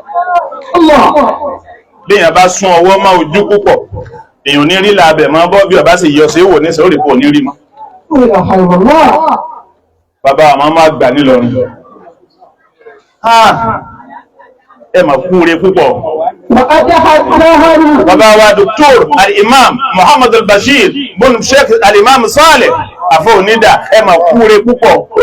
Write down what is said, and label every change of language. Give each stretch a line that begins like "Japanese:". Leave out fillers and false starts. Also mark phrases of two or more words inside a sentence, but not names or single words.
Yoruba: Bíyàn bá sún ọwọ́ mọ́ ojú púpọ̀ èyàn ní rí láàbẹ̀ mọ́ bọ́ bí ọba sì yọ sí ìwò ní sórí kò ní rí mọ́. Bàbá àmọ́ máa gbà nílọrin. Ẹ mà kúre púpọ̀. Bàbá wa Dr. Al-Imam Muhammad Al-Bashir bin Sheikh Al-Imam Saleh àfọ́ onídà ẹ mà kúre púpọ̀.